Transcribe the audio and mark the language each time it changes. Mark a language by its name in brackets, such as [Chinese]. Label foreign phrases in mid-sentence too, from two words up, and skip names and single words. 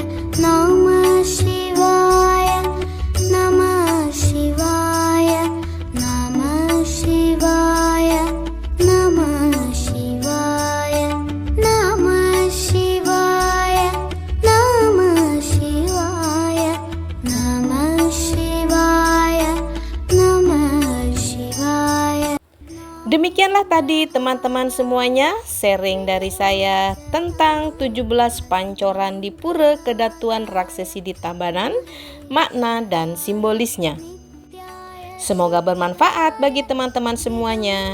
[Sanskrit] Namah Shivaya, Namah Shivaya, Namah Shivaya, Namah Shivaya, Namah Shivaya, Namah Shivaya, Namah Shivaya, Namah Shivaya. [Indonesian] Demikianlah tadi teman-teman semuanya sharing dari saya tentang 17 pancoran di Pura Kedatuan Raksesi di Tabanan, makna dan simbolisnya. Semoga bermanfaat bagi teman-teman semuanya.